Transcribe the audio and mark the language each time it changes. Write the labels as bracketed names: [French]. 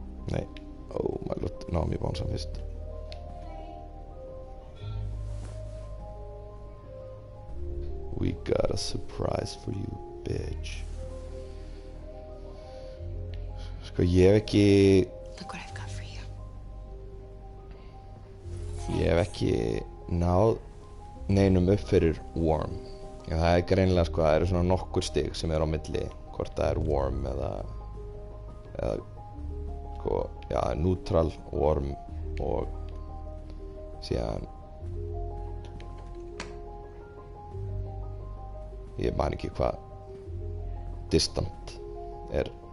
[Icelandic] Nei, [English] my lord, [Icelandic] náum ég bánsa fyrst. [English] We got a surprise for you, bitch. [Icelandic] Sko, ég hef ekki... [English] Look what I've got for you. [Icelandic] Ég hef ekki náð neinum upp fyrir Worm. Já, það er greinilega sko, það eru svona nokkur stig sem er á milli, hvort það er Worm eða sko, já, Neutral, Worm og síðan ég man ekki hvað Distant er.